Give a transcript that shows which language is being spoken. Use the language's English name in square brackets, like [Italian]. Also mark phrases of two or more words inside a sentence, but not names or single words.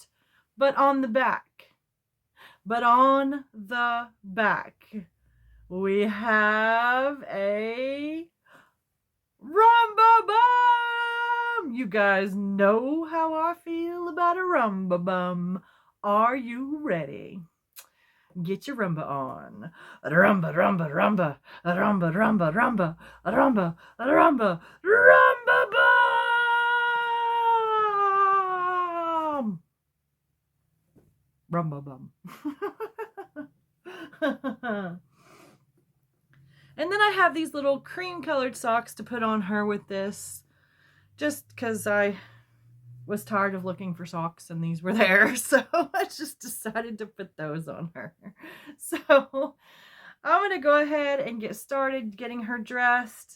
[English] But on the back, we have a Rumba bun! You guys know how I feel about a rumba bum. Are you ready? Get your rumba on. Rumba, rumba, rumba, rumba, rumba, rumba, rumba, rumba, rumba bum. Rumba bum. And then I have these little cream colored socks to put on her with this, just because I was tired of looking for socks and these were there. So I just decided to put those on her. So I'm going to go ahead and get started getting her dressed.